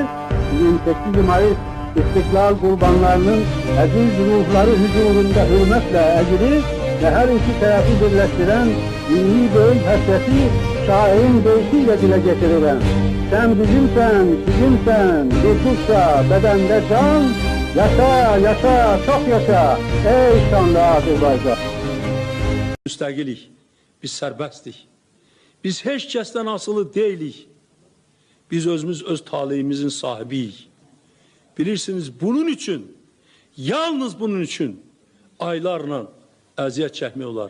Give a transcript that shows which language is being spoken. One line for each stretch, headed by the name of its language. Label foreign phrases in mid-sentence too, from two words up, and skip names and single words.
Turkish: 28 Mayıs istiklal kurbanlarının aziz ruhları huzurunda hürmetle eğilir ve her iki tarafı birleştiren milli böğün hasreti şairin deyişiyle dile getirilen sen bizimsen, bizimsen, durdukça bedende can, yaşa, yaşa, çok yaşa, ey şanlı Azerbaycan.
Azerbaijani: Müstəqilik, biz sərbəstdik. Biz heç kəsdən asılı deyilik. Biz özümüz öz taleyimizin sahibiyik. Bilirsiniz,
Turkish: bunun için,
Azerbaijani: yalnız
Turkish: bunun için
Azerbaijani: aylarla əziyyət çəkmək olar.